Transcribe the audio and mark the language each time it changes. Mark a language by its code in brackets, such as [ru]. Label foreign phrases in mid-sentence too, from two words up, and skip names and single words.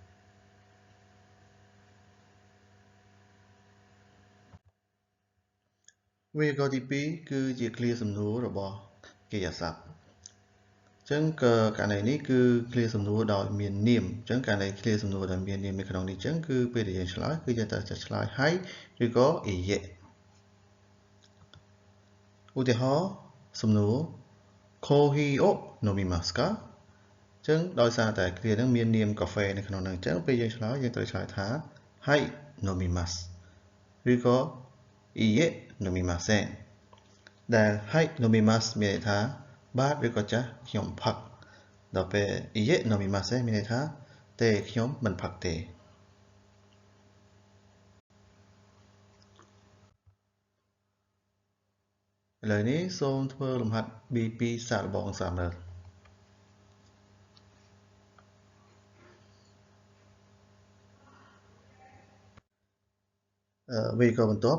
[km] វេយ្យាករណ៍ទី2គឺជាឃ្លាសំណួររបស់កិរិយាសព្ទអញ្ចឹងករណីនេះគឺឃ្លាសំណួរដោយមាននាមអញ្ចឹងករណីឃ្លាសំណួរដោយមាននាមនៅក្នុងនេះអញ្ចឹងគឺពេលដែលយើងឆ្លើយគឺយើងត្រូវតែឆ្លើយហើយឬក៏អ៊ីយេ ឧទាហរណ៍សំណួរ [ja] コーヒーを飲みますか [km] អញ្ចឹងដោយសារតែឃ្លានឹងមាននាមកាហ្វេនៅក្នុងនោះអញ្ចឹងពេលយើងឆ្លើយយើងត្រូវឆ្លើយថា [ja] はい飲みます [km] ឬក៏ [ja] いいえ飲みません [km] ដែល [ja] はい飲みます [km] មានន័យថាបាទឬក៏ចាស់ខ្ញុំផឹកដល់ពេល [ja] いいえ飲みません [km] មានន័យថាទេខ្ញុំមិនផឹកទេឥ ឡូវនេះសូមធ្វើលំហាត់ B2 សាកល្បងសាមើលវេយ្យាករណ៍បន្ទាប់